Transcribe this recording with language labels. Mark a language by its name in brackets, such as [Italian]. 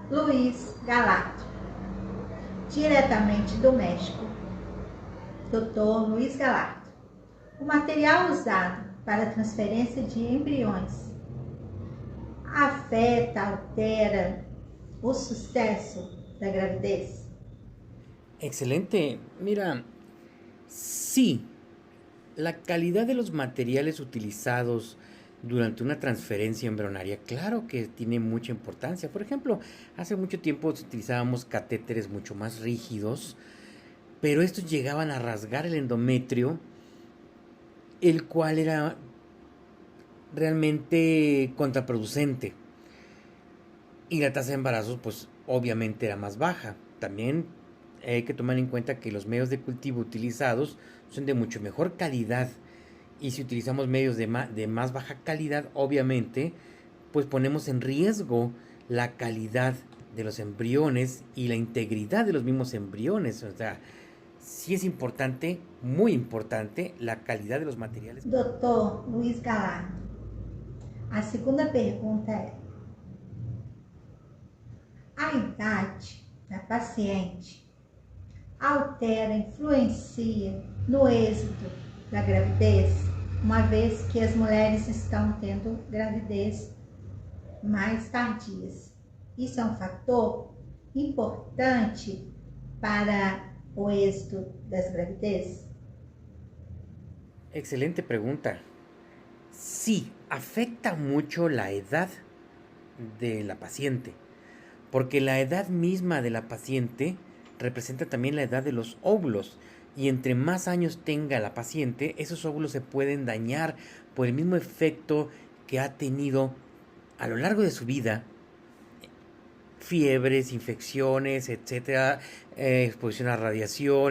[Portuguese] Luiz Galato, diretamente do México. Dr. Luiz Galato. O material usado para a transferência de embriões afeta, altera o sucesso da gravidez? Excelente. [Spanish] Mira, sí, la calidad de los materiales utilizados durante una transferencia embrionaria? Claro que tiene mucha importancia. Por ejemplo, hace mucho tiempo utilizábamos catéteres mucho más rígidos, pero estos llegaban a rasgar el endometrio, el cual era realmente contraproducente. Y la tasa de embarazos, pues obviamente era más baja. También hay que tomar en cuenta que los medios de cultivo utilizados son de mucho mejor calidad. Y si utilizamos medios de más baja calidad, obviamente, pues ponemos en riesgo la calidad de los embriones y la integridad de los mismos embriones. O sea, sí es importante, muy importante, la calidad de los materiales. [Portuguese] Doutor Luiz Galardo, a segunda pergunta é: a idade da paciente altera, influencia no êxito da gravidez, uma vez que as mulheres estão tendo gravidez mais tardias? Isso é um fator importante para o êxito das gravidez? [Spanish] Excelente pregunta. Sí, afecta mucho la edad de la paciente, porque la edad misma de la paciente representa también la edad de los óvulos, y entre más años tenga la paciente, esos óvulos se pueden dañar por el mismo efecto que ha tenido a lo largo de su vida: fiebres, infecciones, etcétera, exposición a radiación.